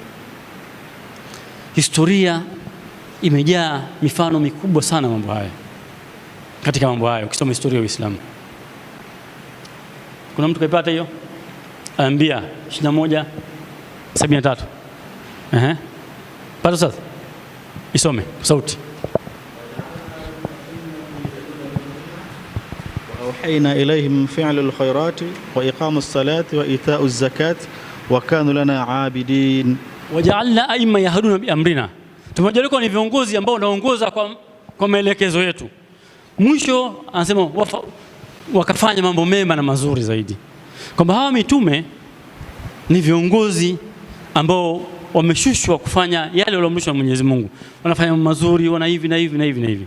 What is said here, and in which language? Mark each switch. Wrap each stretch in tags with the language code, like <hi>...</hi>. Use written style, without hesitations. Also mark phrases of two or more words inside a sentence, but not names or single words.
<sw>Historia imejaa mifano mikubwa sana mambo haya. Katika mambo haya ukisoma historia ya Uislamu, kuna mtu kaipata hiyo Anbiya 21:73? Pata sasa. Isome sauti.</sw> <ar>وأوحينا إليهم فعل الخيرات وإقام الصلاة وإيتاء الزكاة وكانوا لنا عابدين. وجعلنا أئمة يهدون بأمرنا,</ar> <sw>tumejalia ni viongozi ambao wanaongoza kwa maelekezo yetu. Mwisho anasema wakafanya mambo mema na mazuri zaidi, kwamba hawa mitume ni viongozi ambao wameshushwa kufanya yale walioamrishwa na Mwenyezi Mungu, wanafanya mambo mazuri, wana hivi na hivi na hivi na hivi.</sw>